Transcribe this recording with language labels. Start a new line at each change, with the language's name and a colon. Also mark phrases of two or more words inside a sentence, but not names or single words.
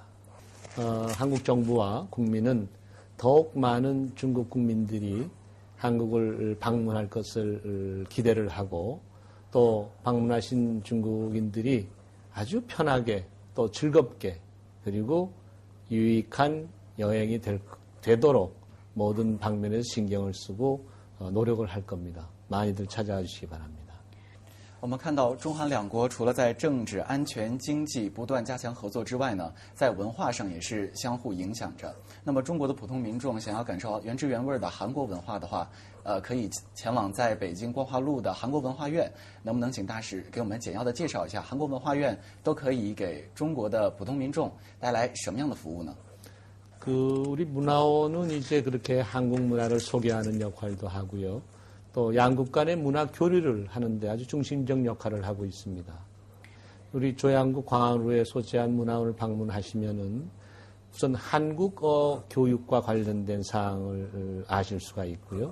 Korean: 한국 정부와 국민은 더욱 많은 중국 국민들이 한국을 방문할 것을 기대를 하고 또 방문하신 중국인들이 아주 편하게 또 즐겁게 그리고 유익한 여행이 되도록 모든 방면에서 신경을 쓰고 노력을 할 겁니다. 많이들 찾아와 주시기 바랍니다.
Chinese: 我们看到中韩两国除了在政治、安全、经济不断加强合作之外呢，在文化上也是相互影响着。那么中国的普通民众想要感受原汁原味的韩国文化的话，可以前往在北京光华路的韩国文化院。能不能请大使给我们简要的介绍一下韩国文化院都可以给中国的普通民众带来什么样的服务呢？
Korean: 우리 문화원은 이제 그렇게 한국 문화를 소개하는 역할도 하고요. 또 양국 간의 문화 교류를 하는데 아주 중심적 역할을 하고 있습니다. 우리 조양구 광화루에 소재한 문화원을 방문하시면은 우선 한국어 교육과 관련된 사항을 아실 수가 있고요.